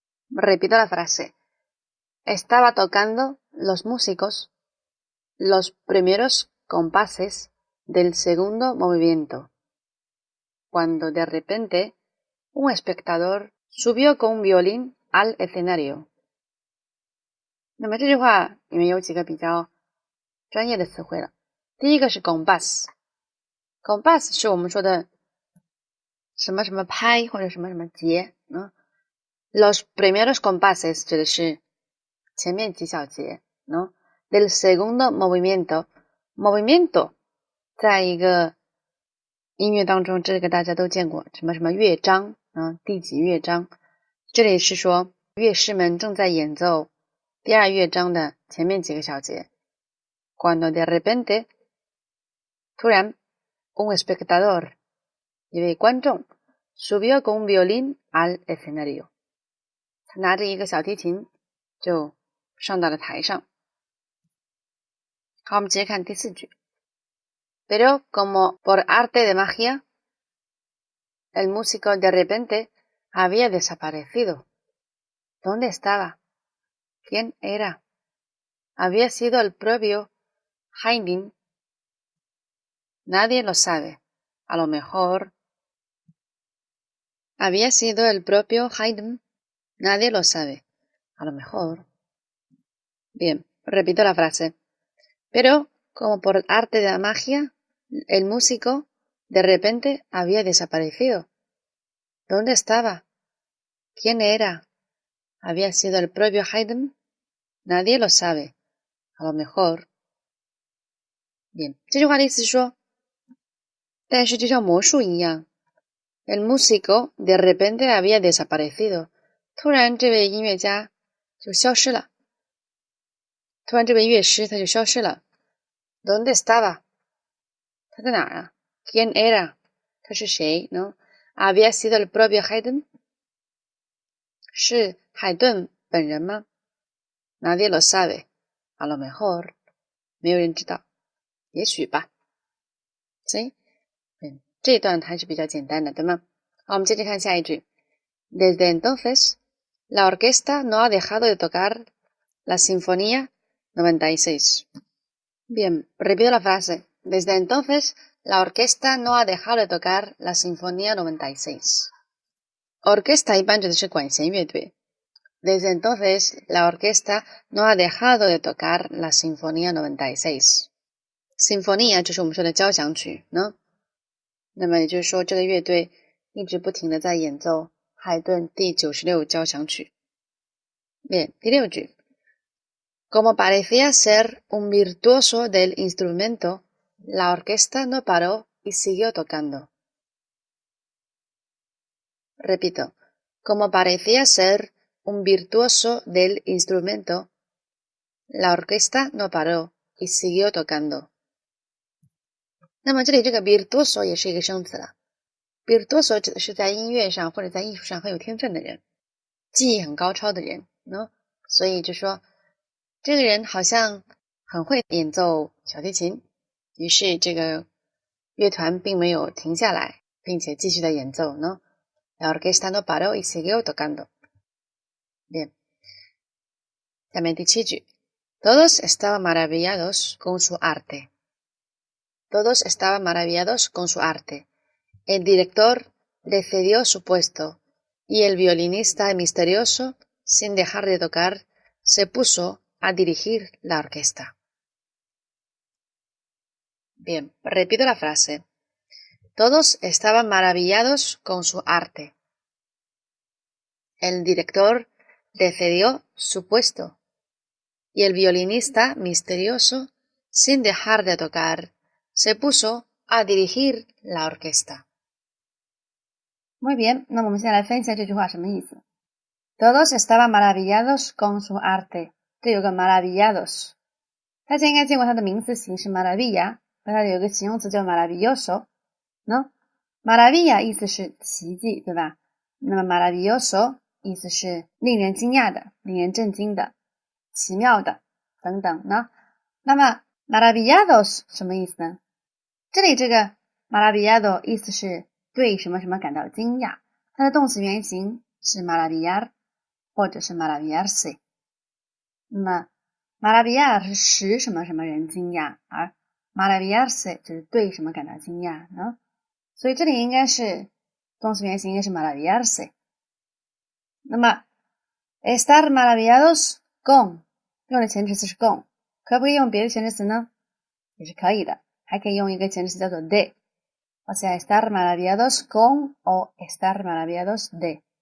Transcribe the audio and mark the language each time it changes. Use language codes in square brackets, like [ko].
[es] Repito la frase. Estaba tocando los músicos los primeros compases del segundo movimiento cuando de repente un espectador subió con un violín al escenario. [zh] 那么这句话里面有几个比较专业的词汇了。第一个是 compás。compás 是我们说的什么什么拍或者什么什么节 [es] Los primeros compases [zh] 指的是前面几小节 [es] Del segundo movimiento [zh] 在一个音乐当中，这个大家都见过什么什么乐章第几乐章，这里是说乐师们正在演奏第2乐章的前面几个小节 [es] Cuando de repente [zh] 突然 [es] un espectador [zh] 一位观众 [es] subió con un violín al escenario [zh] 他拿着一个小提琴就上到了台上好，我们直接看第4句。 [es] Pero como por arte de magia, el músico de repente había desaparecido. ¿Dónde estaba? ¿Quién era? Había sido el propio Haydn. Nadie lo sabe. A lo mejor había sido el propio Haydn. Nadie lo sabe. A lo mejor. Bien, repito la frase. Pero, como por arte de la magia, el músico de repente había desaparecido. ¿Dónde estaba? ¿Quién era? ¿Había sido el propio Haydn? Nadie lo sabe. A lo mejor. Bien, [zh] 这句话的意思是说，但是就像魔术一样 ， [es] el músico de repente había desaparecido。 [zh] 突然，这位音乐家就消失了。突然，这位乐师他就消失了。 [es] ¿Dónde estaba？ [zh] 他在哪儿啊 ？ [es] ¿Quién era？ [zh] 他是谁呢 ？ [es] ¿Había sido el propio Haydn？ [zh] 是海顿本人吗 ？ [es] Nadie lo sabe。 A lo mejor， [zh] 没有人知道，也许吧。所以，这一段还是比较简单的，对吗？好，我们接着看下一句。 [es] Desde entonces, la orquesta no ha dejado de tocar la Sinfonía 96. Bien, repito la frase. Desde entonces, la orquesta no ha dejado de tocar la Sinfonía 96. [zh] Orquesta 一般指的是管弦乐队。 [es] Desde entonces, la orquesta no ha dejado de tocar la Sinfonía 96. [zh] Sinfonía 就是我们说的交响曲呢。那么也就是说，这个乐队一直不停地在演奏海顿第96交响曲。 [es] Bien, [zh] 第6句。 [es] Como parecía ser un virtuoso del instrumento, la orquesta no paró y siguió tocando. Repito, como parecía ser un virtuoso del instrumento, la orquesta no paró y siguió tocando. [zh] 那么这里这个 virtuoso 也是一个生词了。virtuoso 指的是在音乐上或者在艺术上很有天分的人，技艺很高超的人呢。所以就说这个人好像很会演奏小提琴，于是这个乐团并没有停下来，并且继续的演奏呢。 [es] La orquesta no paró y siguió tocando. Bien. [zh] 下面第7句。 [es] Todos estaban maravillados con su arte. Todos estaban maravillados con su arte. El director le cedió su puesto y el violinista misterioso, sin dejar de tocar, se puso a dirigir la orquesta. Bien, repito la frase. Todos estaban maravillados con su arte. El director le cedió su puesto y el violinista misterioso, sin dejar de tocar, se puso a dirigir la orquesta. Muy bien, [zh] 那么我们现在来分析一下这句话什么意思。 [es] Todos estaban maravillados con su arte. [zh] 这有个 maravillados， 大家应该见过它的名词形式 maravilla， 和它有一个形容词叫 maravilloso。 no maravilla 意思是奇迹，对吧？那么 maravilloso 意思是令人惊讶的、令人震惊的、奇妙的等等呢。那么 maravillados 什么意思呢？这里这个 maravillado 意思是对什么什么感到惊讶，它的动词原形是 maravillar 或者是 maravillarse。那么 maravillar 是使什么什么人惊讶，而 maravillarse 就是对什么感到惊讶呢？所以这里应该是动词原形应该是 maravillarse。那么 [es] estar maravillados con [zh] 用的前置词是 con， 可不可以用别的前置词呢？也是可以的，还可以用一个前置词叫做 [es] de， o sea estar maravillados con o estar maravillados de。